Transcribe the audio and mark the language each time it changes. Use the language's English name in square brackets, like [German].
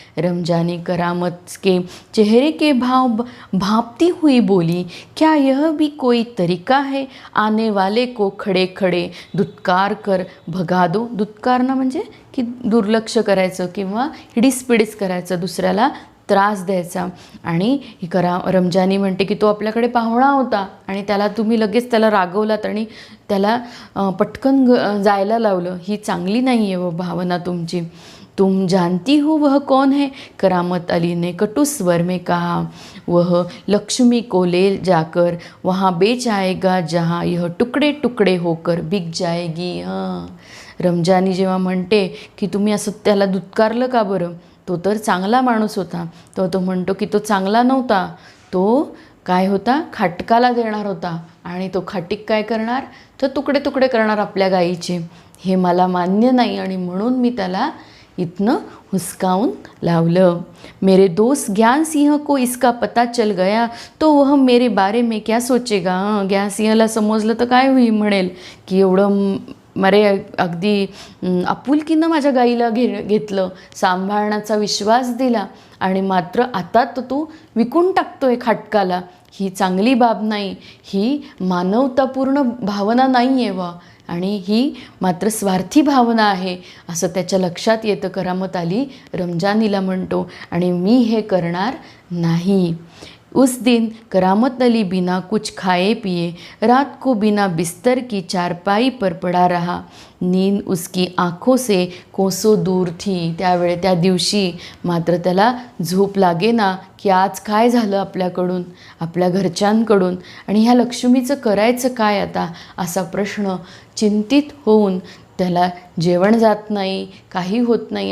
[Hindi] रमजानी करामत के चेहरे के भाव भांपती हुई बोली, क्या यह भी कोई तरीका है, आने वाले को खड़े खड़े दुत्कार कर भगा दो. [Marathi] दुत्कारणं म्हणजे की दुर्लक्ष करायचं किंवा हिडीसपिडीस करायचं, दुसऱ्याला त्रास द्यायचा. आणि रमजानी म्हणते की तो आपल्याकडे पाहुणा होता आणि तुम्ही लगेच त्याला रागवलात आणि त्याला पटकन जायला लावलं. ही चांगली नाही आहे भावना तुमची. [Hindi] तुम जानती हो वह कौन है, करामत अली ने कटु स्वर में कहा. वह लक्ष्मी को ले जाकर वहाँ बेच आएगा जहाँ यह टुकड़े टुकड़े होकर बिक जाएगी. [Marathi] रमजानी जेव्हा म्हणते की तुम्ही असं त्याला दुत्कारलं का बरं, तो तर चांगला माणूस होता. तो म्हणतो की तो चांगला नव्हता, तो काय होता, खाटकाला देणार होता. आणि तो खाटीक काय करणार, तर तुकडे तुकडे करणार आपल्या गाईचे. हे मला मान्य नाही आणि म्हणून मी त्याला इतनं हुसकावून लावलं. [Hindi] मेरे दोस्त ज्ञान सिंह को इसका पता चल गया तो वह मेरे बारे में क्या सोचेगा. [Marathi] ज्ञान सिंहला समजलं तर काय होईल, म्हणेल की एवढं मरे अगदी आपुलकीनं माझ्या गाईला घेतलं, सांभाळण्याचा विश्वास दिला आणि मात्र आता तर तू विकून टाकतोय खाटकाला. ही चांगली बाब नाही, ही मानवतापूर्ण भावना नाही आहे वा, आणि ही मात्र स्वार्थी भावना आहे असं त्याच्या लक्षात येतं. करामत अली रमजानीला म्हणतो आणि मी हे करणार नाही. [Hindi] उस दिन करामत अली बिना कुछ खाए पिए रात को बिना बिस्तर की चारपाई पर पड़ा रहा. नींद उसकी आँखों से कोसों दूर थी. [Marathi] त्या दिवशी मात्र त्याला झोप लागेना की आज काय झालं आपल्याकडून, आपल्या घरच्यांकडून, आणि ह्या लक्ष्मीचं करायचं काय आता, असा प्रश्न चिंतित होऊन त्याला जेवण जात नाही, काही होत नाही.